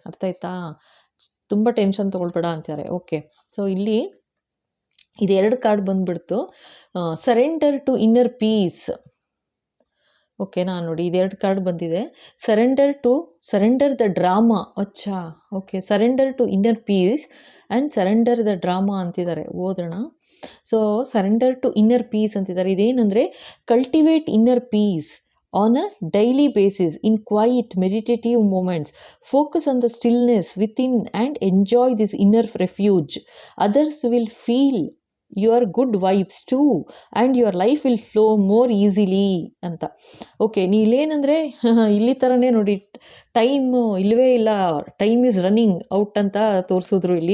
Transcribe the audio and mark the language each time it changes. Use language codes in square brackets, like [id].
[kn] ಅರ್ಥ ಆಯ್ತಾ? ತುಂಬ ಟೆನ್ಷನ್ ತೊಗೊಳ್ಬೇಡ ಅಂತಾರೆ. ಓಕೆ, ಸೊ ಇಲ್ಲಿ ಇದು 2 card ಬಂದುಬಿಡ್ತು. [en] Surrender to inner peace. [kn] ಓಕೆನಾ, ನೋಡಿ ಇದು 2 ಕಾರ್ಡ್ ಬಂದಿದೆ. [en] Surrender the drama. ಅಚ್ಚಾ, okay, surrender to inner peace and surrender the drama [kn] ಅಂತಿದ್ದಾರೆ. ಓದೋಣ. [en] so surrender to inner peace [kn] ಅಂತಿದ್ದಾರೆ. ಇದೇನೆಂದರೆ [en] Cultivate inner peace on a daily basis in quiet meditative moments. Focus on the stillness within and enjoy this inner refuge. Others will feel your good vibes too and your life will flow more easily ಅಂತ. [kn] Okay, ನೀ ಇಲ್ಲೇನಂದರೆ ಇಲ್ಲಿ ಥರನೇ ನೋಡಿ, time ಇಲ್ಲವೇ ಇಲ್ಲ, [en] time is running out [kn] ಅಂತ ತೋರಿಸಿದ್ರು.